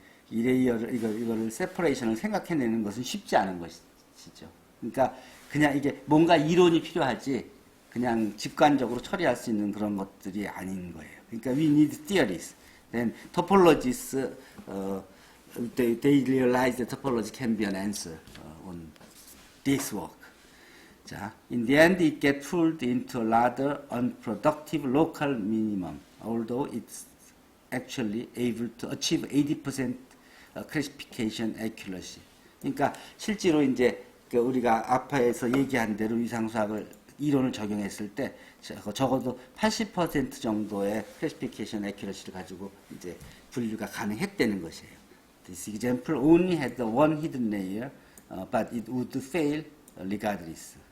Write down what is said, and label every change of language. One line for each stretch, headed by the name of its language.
Korean: 이 레이어를 이거를 세퍼레이션을 생각해내는 것은 쉽지 않은 것이죠. 그러니까 그냥 이게 뭔가 이론이 필요하지 그냥 직관적으로 처리할 수 있는 그런 것들이 아닌 거예요. 그러니까
English: we need theories. Then topologies, they realize that topology can be an answer on this work. 자, in the end, it gets pulled into a rather unproductive local minimum, although it's actually able to achieve 80% classification accuracy.
Korean: 그러니까 실제로 이제 우리가 앞에서 얘기한 대로 위상수학을 이론을 적용했을 때 적어도 80% 정도의 classification accuracy를 가지고 이제 분류가 가능했다는 것이에요.
English: This example only had the one hidden layer, but it would fail regardless.